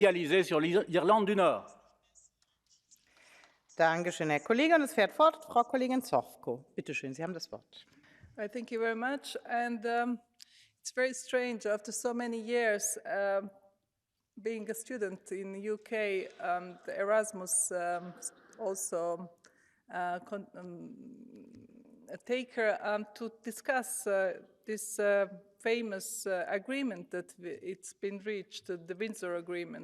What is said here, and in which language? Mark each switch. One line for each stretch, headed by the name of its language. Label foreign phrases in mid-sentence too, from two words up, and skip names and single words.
French: Réalisé sur l'Irlande du Nord.
German: Dankeschön, Herr Kollege. Und es fährt fort Frau Kollegin Zofko. Bitte schön, Sie haben das Wort.
English: Thank you very much. And it's very strange after so many years being a student in the UK, the Erasmus also take her to discuss this famous agreement that it's been reached, the Windsor Agreement.